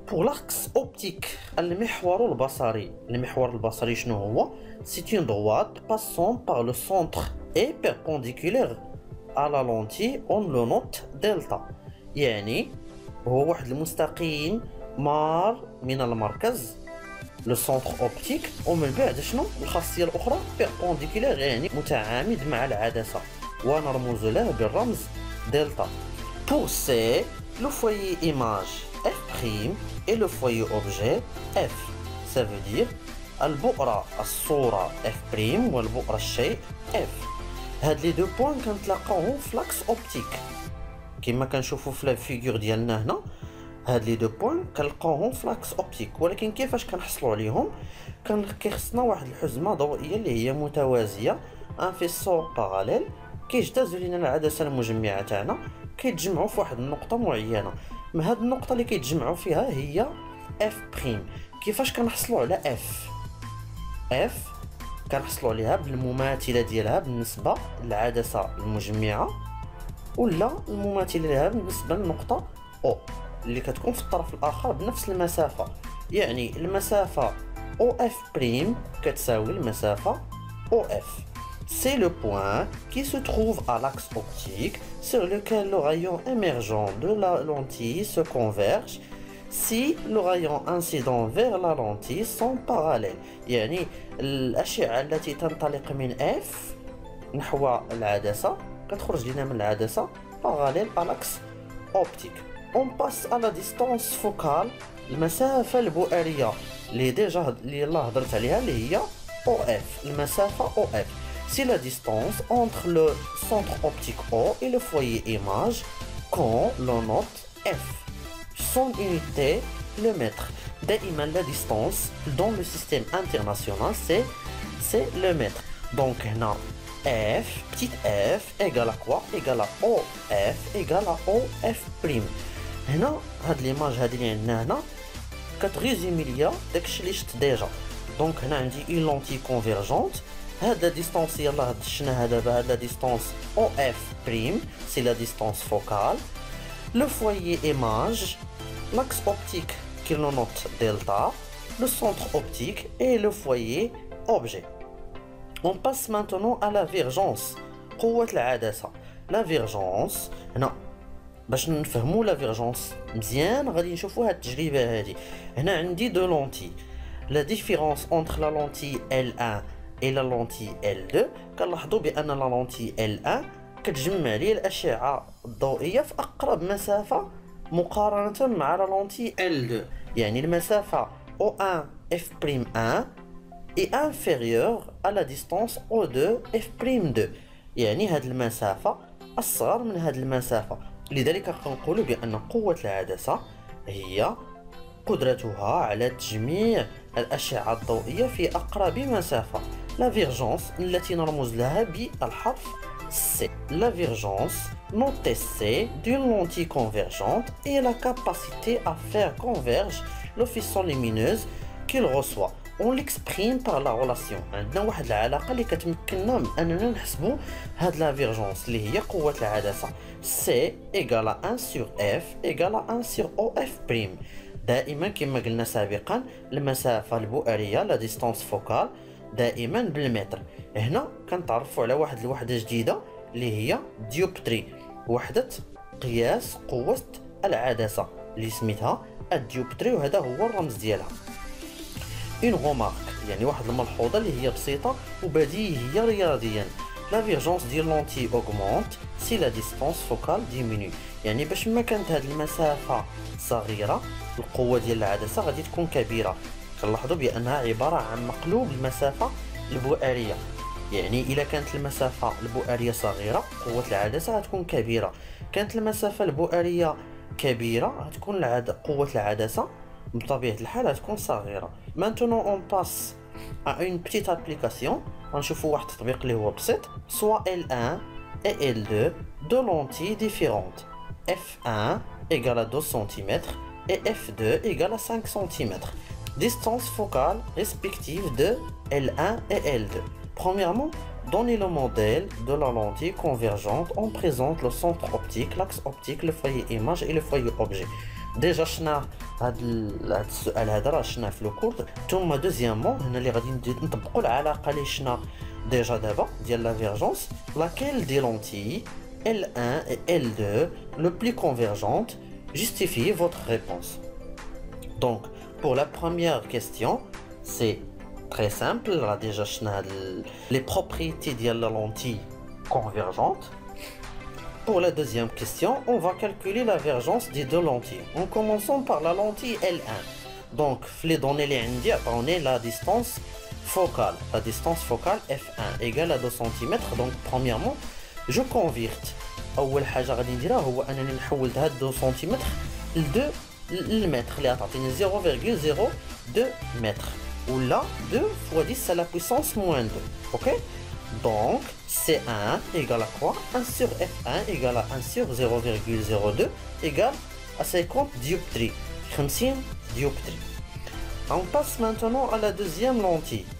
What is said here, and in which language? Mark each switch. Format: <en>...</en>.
<ar>بور لاكس اوبتيك، المحور البصري. المحور البصري شنو هو؟ سي اون</ar> <fr>droite passant par le centre et perpendiculaire à la lentille on le note delta،</fr> <ar>يعني هو واحد المستقيم مار من المركز لو سونتر اوبتيك ومن بعد شنو الخاصيه الاخرى بيربونديكولير، يعني متعامد مع العدسه ونرمز له بالرمز دلتا.</ar> <fr>Pour C, le foyer image F' et le foyer objet F. Ça veut dire</fr> <ar>البؤرة الصورة F' والبؤرة الشيء F. هاد لي دو بوين كنتلاقاوهم في لاكس اوبتيك كما كنشوفوا في لا فيغور ديالنا هنا. هاد لي دو بوين كنلقاوهم في لاكس اوبتيك، ولكن كيفاش كنحصلوا عليهم؟ كيخصنا واحد الحزمه ضوئيه اللي هي متوازيه ان فيسو باراليل كيجتازوا لينا العدسه المجمعه تاعنا، كيتجمعوا في واحد النقطه معينه. من هاد النقطه اللي كيتجمعوا فيها هي اف بريم. كيفاش كنحصلوا على اف كنحصلوا عليها بالمماثله ديالها بالنسبه للعدسه المجمعه، ولا المماثله لها بالنسبه للنقطه او اللي كتكون في الطرف الاخر بنفس المسافه. يعني المسافه او اف بريم كتساوي المسافه او اف.</ar> <fr>C'est le point qui se trouve à l'axe optique sur lequel le rayon émergent de la lentille se converge si le rayon incident vers la lentille sont parallèles.</fr> <ar>يعني الأشعة التي تنطلق من F نحو العدسة كتخرج لنا من العدسة</ar> <fr>parallèle à l'axe optique. On passe à la distance focale،</fr> <ar>المسافة البؤرية اللي يلاه هضرت عليها اللي هي OF.</ar> <fr>المسافة OF c'est la distance entre le centre optique O et le foyer image quand l'on note F. Son unité, le mètre.</fr> <ar>دائما</ar> <fr>la distance dans le système international c'est le mètre. Donc هنا F, petite f, égale à quoi? Égale à OF, égale à OF prime.</fr> <ar>هنا هاد ليماج هادي اللي عندنا هنا كتريزومي ليا داكشي اللي شفت ديجا. دونك هنا عندي اون لونتي كونفيرجونت. هاد لا ديستونس يلاه دشناها دابا.</ar> <fr>هاد لا ديستونس OF prime سي لا ديستونس فوكال. لو فويي ايماج l'axe optique qui le note delta, le centre optique et le foyer objet. On passe maintenant à la virgence.</fr> <ar>قوة العدسة. La virgence هنا باش نفهموا لا فيرجونس مزيان غادي نشوفوا هاد التجربه هادي. هنا عندي دو لونتي. لا ديفيرونس انتر لا لونتي L1 et la lentille L2 كنلاحظوا بان لا لونتي L1 كتجمع لي الاشعه الضوئيه في اقرب مسافه مقارنه مع لا لونتي L2. يعني المسافه</ar> <fr>O1 F'1 est inférieure à la distance O2 F'2.</fr> <ar>يعني هاد المسافه اصغر من هاد المسافه. لذلك كنقولوا بأن قوة العدسة هي قدرتها على تجميع الأشعة الضوئية في أقرب مسافة. لا فيرجونس التي نرمز لها بالحرف C.</ar> <fr>La virgence, notée C, d'une lentille convergente est la capacité à faire converger le faisceau lumineuse qu'il reçoit. On l'exprime par la relation.</fr> <ar>عندنا واحد العلاقة اللي كتمكننا من أننا نحسبوا هاد لا فيرجونس اللي هي قوة العدسة.</ar> <fr>C égale à 1 sur F égale à 1 sur OF prime.</fr> <ar>دائما كما قلنا سابقا المسافة البؤرية لا ديستانس فوكال دائما بالمتر. هنا كنتعرفوا على واحد الوحدة جديدة اللي هي ديوبتري، وحدة قياس قوة العدسة اللي سميتها الديوبتري، وهذا هو الرمز ديالها.</ar> <fr>une remarque</fr> <ar>يعني واحد الملحوظة اللي هي بسيطة وبديهية رياضيا.</ar> <fr>la virgence</fr> <ar>ديال</ar> <fr>لونتي augmente si la distance focale diminue.</fr> <ar>يعني باش ما كانت هاد المسافة صغيرة القوة ديال العدسة غادي تكون كبيرة. كنلاحظوا بأنها عبارة عن مقلوب المسافة البؤرية. يعني إذا كانت المسافة البؤرية صغيرة قوة العدسة غتكون كبيرة، كانت المسافة البؤرية كبيرة غتكون قوة العدسة بطبيعة الحال غتكون صغيرة.</ar> <fr>Maintenant on passe à une petite application.</fr> <ar>غنشوفوا واحد التطبيق اللي هو بسيط.</ar> <fr>Soit L1 et L2 deux lentilles différentes. F1 égale à 2 cm et F2 égale à 5 cm. Distance focale respective de L1 et L2. Premièrement, donnez le modèle de la lentille convergente. On présente le centre optique, l'axe optique, le foyer image et le foyer objet.</fr> <ar>ديجا شفنا هاد السؤال هذا راه شفناه في لو كورد. ثم دوزيامون هنا اللي غادي نطبقوا العلاقه اللي شفنا ديجا دابا ديال لا فيرجونس.</ar> <fr>laquelle des lentilles L1 et L2 le plus convergente? Justifiez votre réponse. Donc pour la première question c'est très simple.</fr> <ar>راه ديجا شفنا</ar> <fr>les propriétés</fr> <ar>ديال</ar> <fr>la lentille convergente. Pour la deuxième question, on va calculer la divergence des deux lentilles. En commençant par la lentille L1. Donc, les données on est la distance focale. La distance focale F1 égale à 2 cm. Donc, premièrement, je converte.</fr> <ar>أول حاجة غادي نديرها هو أنني نحول هاد 2 cm ل 2 المتر اللي غتعطيني 0,02 متر. ولا</ar> <fr>2 fois 10 à la puissance moins 2. Ok? Donc, C1 égale à quoi? 1 sur F1 égale à 1 sur 0,02 égale à 50 dioptries. 50 dioptries. On passe maintenant à la deuxième lentille.</fr>